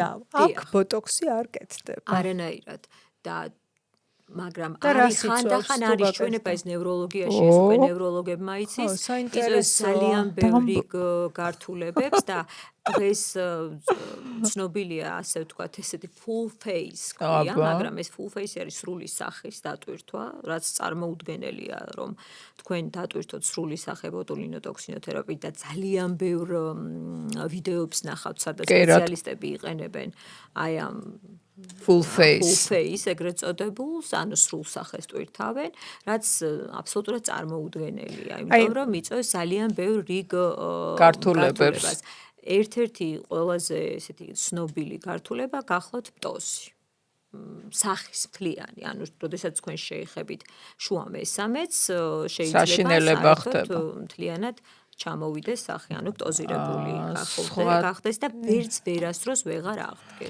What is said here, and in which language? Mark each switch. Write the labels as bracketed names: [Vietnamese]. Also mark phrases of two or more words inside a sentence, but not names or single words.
[Georgian] აქ ბოტოქსი არ კეთდება. არანაირად. და მაგრამ და რას არის ხანდახან იწვევს, თუ არის გაკეთდა? ჩვენება ეს ნევროლოგიაში ეს უკვე ნევროლოგებმა იცის იწვევს ძალიან ბევრი გართულებებს და დღეს ცნობილია ასე ვთქვათ ესეთი [English] full face [Georgian] ქვია, მაგრამ ეს [English] full face [Georgian] არის სრული სახის დატვირთვა, რაც წარმოუდგენელია, რომ თქვენ დატვირთოთ სრული სახე ბოტულინოტოქსინოთერაპიით და ძალიან ბევრ ვიდეოებს ნახავთ, სადაც სპეციალისტები იყენებენ აი ამ [English] full face [Georgian] ეგრეთ წოდებულს, ანუ სრულ სახეს ტვირთავენ, რაც აბსოლუტურად წარმოუდგენელია, იმიტომ რომ იწვევს ძალიან ბევრ რიგ გართულებას. ერთ-ერთი ყველაზე ესეთი ცნობილი გართულება გახლავთ პტოზი. სახის მთლიანი, ანუ როდესაც თქვენ შეეხებით შუა მესამეც, შეიძლება საერთოდ მთლიანად ჩამოვიდეს სახე, ანუ პტოზირებული გახდეს და ვერც ვერასდროს ვეღარ აღდგეს.